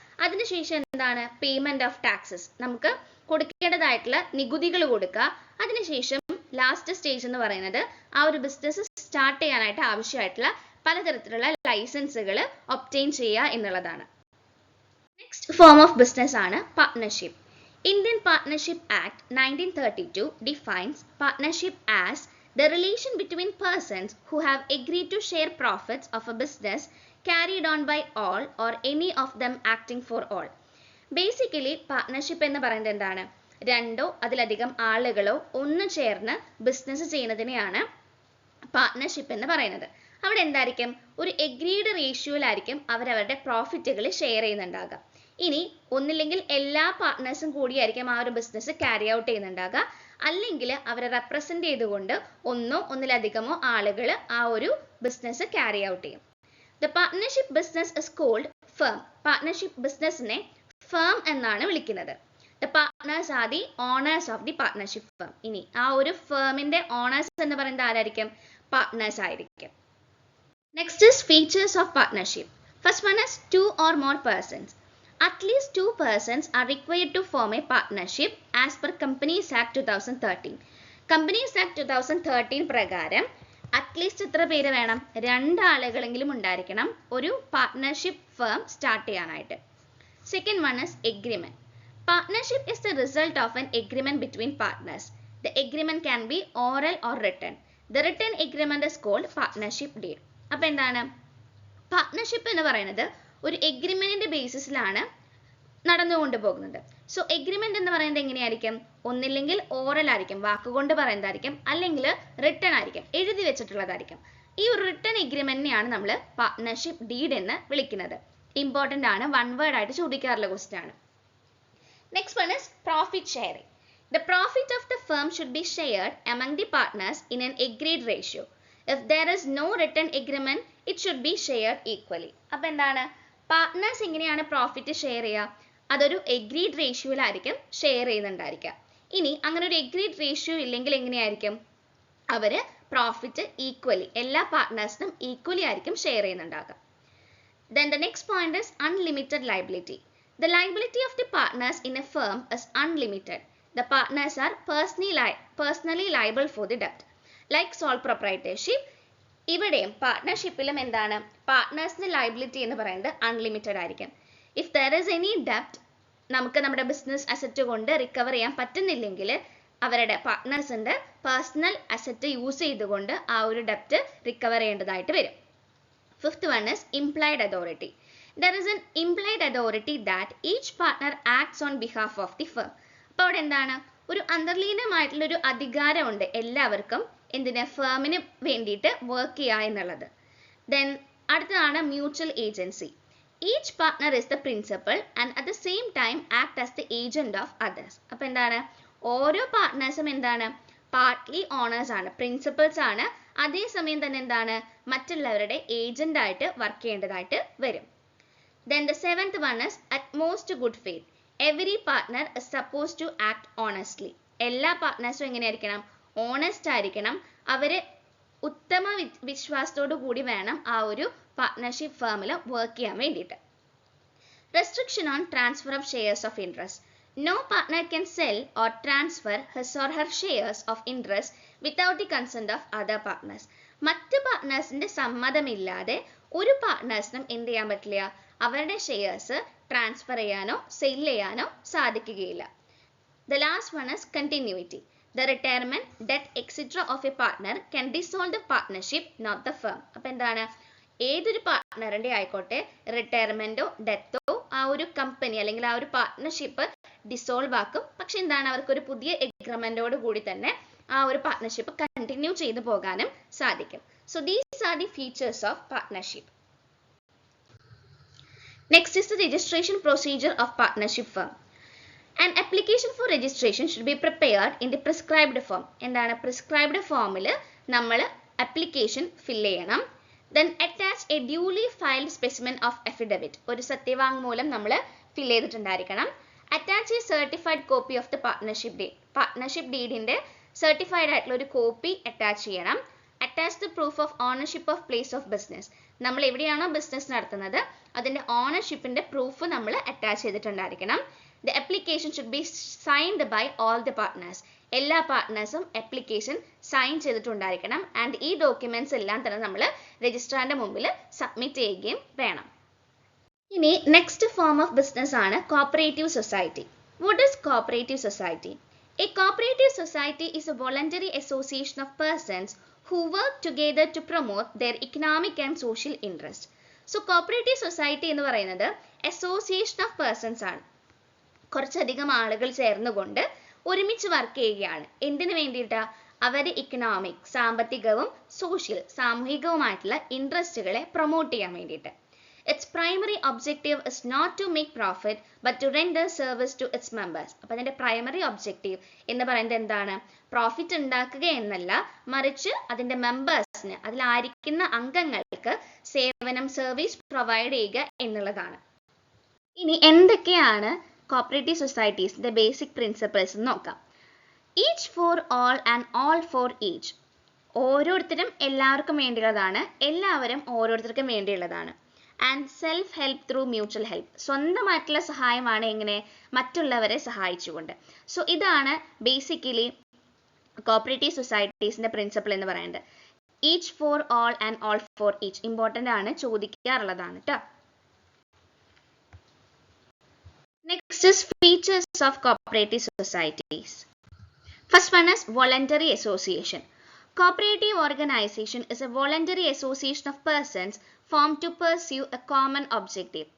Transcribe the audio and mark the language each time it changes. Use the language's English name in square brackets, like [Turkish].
[Malayalam] അതിനുശേഷം എന്താണ്, payment of taxes, നമുക്ക് കൊടുക്കേണ്ടതായിട്ടുള്ള നികുതികൾ കൊടുക്കുക. അതിനുശേഷം ലാസ്റ്റ് സ്റ്റേജ് എന്ന് പറയുന്നത് ആ ഒരു ബിസിനസ് സ്റ്റാർട്ട് ചെയ്യാനായിട്ട് ആവശ്യമായിട്ടുള്ള പലതരത്തിലുള്ള ലൈസൻസുകൾ ഒബ്റ്റെയിൻ ചെയ്യുക എന്നുള്ളതാണ്. [English] Next form of business ആണ് partnership. Indian Partnership Act 1932 defines partnership as the relation between persons who have agreed to share profits of a business carried on by all or any of them acting for all. [Malayalam] Basically partnership എന്ന് പറയുന്നത് എന്താണ്, രണ്ടോ അതിലധികം ആളുകളോ ഒന്ന് ചേർന്ന് business ചെയ്യുന്നതിനെയാണ് partnership എന്ന് പറയുന്നത്. അവിടെ എന്തായിരിക്കും, ഒരു എഗ്രീഡ് റേഷ്യോയിലായിരിക്കും അവരവരുടെ പ്രോഫിറ്റുകൾ ഷെയർ ചെയ്യുന്നുണ്ടാകുക. ഇനി ഒന്നില്ലെങ്കിൽ എല്ലാ പാർട്ട്നേഴ്സും കൂടിയായിരിക്കും ആ ഒരു ബിസിനസ് ക്യാരി ഔട്ട് ചെയ്യുന്നുണ്ടാകുക, അല്ലെങ്കിൽ അവരെ റെപ്രസെന്റ് ചെയ്തുകൊണ്ട് ഒന്നോ ഒന്നിലധികമോ ആളുകൾ ആ ഒരു ബിസിനസ് ക്യാരി ഔട്ട് ചെയ്യും. [English] The partnership business is called firm. [Malayalam] Partnership ബിസിനസിനെ ഫേം എന്നാണ് വിളിക്കുന്നത്. [English] The partners are the owners of the partnership firm. [Malayalam] ഇനി ആ ഒരു ഫേമിന്റെ ഓണേഴ്സ് എന്ന് പറയുന്നത് ആരായിരിക്കും, പാർട്ട്നേഴ്സ് ആയിരിക്കും. [English] Next is features of partnership. First one is 2 or more persons. At least 2 persons are required to form a partnership as per Companies Act 2013. [Malayalam] Companies Act 2013 പ്രകാരം at least എത്ര പേര് വേണം, 2 ആളുകളെങ്കിലും ഉണ്ടായിരിക്കണം ഒരു പാർട്ട്ണർഷിപ്പ് ഫേം സ്റ്റാർട്ട് ചെയ്യാനായിട്ട്. [English] Second one is agreement. Partnership is the result of an agreement between partners. The agreement can be oral or written. The written agreement is called partnership deed. [Malayalam] അപ്പോൾ എന്താണ്, partnership എന്ന് പറയുന്നത് ഒരു എഗ്രിമെന്റിന്റെ ബേസിസിലാണ് നടന്നുകൊണ്ട് പോകുന്നത്. So agreement എന്ന് പറയുന്നത് എങ്ങനെയായിരിക്കും, ഒന്നില്ലെങ്കിൽ ഓറൽ ആയിരിക്കും, വാക്കുകൊണ്ട് പറയുന്നതായിരിക്കും, അല്ലെങ്കിൽ റിട്ടൺ ആയിരിക്കും, എഴുതി വെച്ചിട്ടുള്ളതായിരിക്കും. ഈ ഒരു റിട്ടൺ എഗ്രിമെന്റിനെയാണ് നമ്മൾ പാർട്ട്ണർഷിപ്പ് ഡീഡ് എന്ന് വിളിക്കുന്നത്. ഇമ്പോർട്ടന്റ് ആണ്, വൺ വേർഡ് ആയിട്ട് ചോദിക്കാറുള്ള ക്വസ്റ്റ്യൻ ആണ്. [English] Next one is profit sharing. The profit of the firm should be shared among the partners in an agreed ratio. If there is no written agreement, it should be shared equally. [Malayalam] അപ്പോൾ എന്താണ്, partners എങ്ങനെയാണ് profit share ചെയ്യുക, അതൊരു agreed റേഷ്യോയിലായിരിക്കും share ചെയ്യുന്നുണ്ടായിരിക്കുക. ഇനി അങ്ങനെ ഒരു agreed ratio ഇല്ലെങ്കിൽ എങ്ങനെയായിരിക്കും, അവര് പ്രോഫിറ്റ് ഈക്വലി എല്ലാ പാർട്ട്നേഴ്സിനും ഈക്വലി ആയിരിക്കും share ചെയ്യുന്നുണ്ടാകുക. [English] Then the next point is unlimited liability. The liability of the partners in a firm is unlimited. The partners are personally liable for the debt. Like sole proprietorship, [Malayalam] ഇവിടെയും പാർട്ട്ണർഷിപ്പിലും എന്താണ്, പാർട്ട്നേഴ്സിന് liability എന്ന് പറയുന്നത് unlimited ആയിരിക്കും. [English] if there is any ഡെപ്റ്റ്, [Malayalam] നമുക്ക് നമ്മുടെ business asset കൊണ്ട് recover ചെയ്യാൻ പറ്റുന്നില്ലെങ്കിൽ അവരുടെ പാർട്ട്നേഴ്സിന്റെ പേഴ്സണൽ അസറ്റ് യൂസ് ചെയ്തുകൊണ്ട് ആ ഒരു ഡെപ്റ്റ് റിക്കവർ ചെയ്യേണ്ടതായിട്ട് വരും. [English] Fifth one is implied authority. There is an implied authority that each partner acts on behalf of the firm. [Malayalam] അപ്പോൾ അവിടെ എന്താണ്, ഒരു അന്തർലീനമായിട്ടുള്ള ഒരു അധികാരമുണ്ട് എല്ലാവർക്കും എന്തിന്, ഫേമിന് വേണ്ടിയിട്ട് വർക്ക് ചെയ്യുക എന്നുള്ളത്. ദെൻ അടുത്തതാണ് [English] Mutual agency. Each partner is the principal and at the same time act as the agent of others. [Malayalam] അപ്പോൾ എന്താണ്, ഓരോ പാർട്ട്നേഴ്സും എന്താണ്, പാർട്ട്ലി ഓണേഴ്സ് ആണ്, പ്രിൻസിപ്പൽസ് ആണ്, അതേസമയം തന്നെ എന്താണ്, മറ്റുള്ളവരുടെ ഏജന്റ് ആയിട്ട് വർക്ക് ചെയ്യേണ്ടതായിട്ട് വരും. [English] Then the seventh one is utmost good faith. Every partner is supposed to act honestly. [Malayalam] എല്ലാ പാർട്ട്നേഴ്സും എങ്ങനെയായിരിക്കണം, ഓണസ്റ്റ് ആയിരിക്കണം, അവര് ഉത്തമ വിശ്വാസത്തോടു കൂടി വേണം ആ ഒരു പാർട്ട്ണർഷിപ്പ് ഫേമിൽ വർക്ക് ചെയ്യാൻ വേണ്ടിയിട്ട്. [English] Restriction on transfer of shares of interest. No partner can sell or transfer his or her shares of interest without the consent of other partners. [Malayalam] മറ്റ് പാർട്ട്നേഴ്സിന്റെ സമ്മതമില്ലാതെ ഒരു പാർട്ട്നേഴ്സിനും എന്ത് ചെയ്യാൻ പറ്റില്ല, അവരുടെ ഷെയർസ് ട്രാൻസ്ഫർ ചെയ്യാനോ സെയിൽ ചെയ്യാനോ സാധിക്കുകയില്ല. [English] The last one is continuity. The retirement, debt, etc. of a partner can dissolve the partnership, not the firm. [Malayalam] അപ്പോൾ എന്താണ്, ഏതൊരു പാർട്ട്ണറിന്റെ ആയിക്കോട്ടെ റിട്ടയർമെന്റോ ഡെത്തോ ആ ആ ഒരു കമ്പനി അല്ലെങ്കിൽ ആ ഒരു പാർട്ട്ണർഷിപ്പ് ഡിസോൾവ് ആക്കും. പക്ഷെ എന്താണ്, അവർക്ക് ഒരു പുതിയ എഗ്രിമെന്റോട് കൂടി തന്നെ ആ ഒരു പാർട്ട്ണർഷിപ്പ് കണ്ടിന്യൂ ചെയ്തു പോകാനും സാധിക്കും. [English] So these are the features of partnership. Next is the registration procedure of partnership firm. An application for registration should be prepared in the prescribed form. [Malayalam] എന്താണ്, പ്രിസ്ക്രൈബ്ഡ് ഫോമിൽ നമ്മൾ ആപ്ലിക്കേഷൻ ഫില്ല് ചെയ്യണം. [English] Then attach a duly filed specimen of affidavit. [Malayalam] ഒരു സത്യവാങ്മൂലം നമ്മൾ fill ചെയ്തിട്ടുണ്ടായിരിക്കണം. [English] Attach a certified copy of the partnership deed. [Malayalam] Partnership ഡീഡിന്റെ certified ആയിട്ടുള്ള ഒരു copy attach ചെയ്യണം. [English] Attach the proof of ownership of place of business. [Malayalam] നമ്മൾ എവിടെയാണോ business നടത്തുന്നത് അതിന്റെ ഓണർഷിപ്പിന്റെ പ്രൂഫ് നമ്മൾ attach ചെയ്തിട്ടുണ്ടായിരിക്കണം. [English] The application should be signed by all the partners. [Malayalam] എല്ലാ പാർട്ട്നേഴ്സും application sign ചെയ്തിട്ടുണ്ടായിരിക്കണം. And ഈ ഡോക്യുമെന്റ്സ് എല്ലാം തന്നെ നമ്മൾ രജിസ്ട്രാറിന്റെ മുമ്പിൽ സബ്മിറ്റ് ചെയ്യുകയും വേണം. ഇനി നെക്സ്റ്റ് ഫോം ഓഫ് ബിസിനസ് ആണ് cooperative society. [English] What is cooperative society? A cooperative society is a voluntary association of persons who work together to promote their economic and social interest. So cooperative society [Malayalam] എന്ന് പറയുന്നത് [English] association of persons ആണ്. [Malayalam] കുറച്ചധികം ആളുകൾ ചേർന്നുകൊണ്ട് ഒരുമിച്ച് work ചെയ്യുകയാണ്. എന്തിനു വേണ്ടിയിട്ടാ? അവരുടെ ഇക്കണോമിക്, സാമ്പത്തികവും സോഷ്യൽ, സാമൂഹികവുമായിട്ടുള്ള ഇൻട്രസ്റ്റുകളെ പ്രൊമോട്ട് ചെയ്യാൻ വേണ്ടിയിട്ട്. [English] Its primary objective is not to make profit but to render service to its members. [Malayalam] അപ്പോൾ അതിന്റെ പ്രൈമറി ഒബ്ജക്റ്റീവ് എന്ന് പറയുന്നത് എന്താണ്? പ്രോഫിറ്റ് ഉണ്ടാക്കുക എന്നല്ല, മറിച്ച് അതിന്റെ മെമ്പേഴ്സിന്, അതിലായിരിക്കുന്ന അംഗങ്ങൾക്ക് സേവനം, സർവീസ് പ്രൊവൈഡ് ചെയ്യുക എന്നുള്ളതാണ്. ഇനി എന്തൊക്കെയാണ് കോപ്പറേറ്റീവ് സൊസൈറ്റീസിന്റെ ബേസിക് പ്രിൻസിപ്പിൾസ് എന്ന് നോക്കാം. [English] Each for all and all for each. [Malayalam] ഓരോരുത്തരും എല്ലാവർക്കും വേണ്ടിയുള്ളതാണ്, എല്ലാവരും ഓരോരുത്തർക്കും വേണ്ടിയുള്ളതാണ്. [English] And self help through mutual help. [Malayalam] സ്വന്തമായിട്ടുള്ള സഹായമാണ് എങ്ങനെ? മറ്റുള്ളവരെ സഹായിച്ചുകൊണ്ട്. സോ ഇതാണ് ബേസിക്കലി കോപ്പറേറ്റീവ് സൊസൈറ്റീസിന്റെ പ്രിൻസിപ്പിൾ എന്ന് പറയുന്നത്. [English] each for all and all for each important [Malayalam] ആണ്, ചോദിക്കാറുള്ളതാണ് കേട്ടോ. [English] Next is features of cooperative societies. First one is voluntary association. Cooperative organization is a voluntary association of persons formed to pursue a common objective.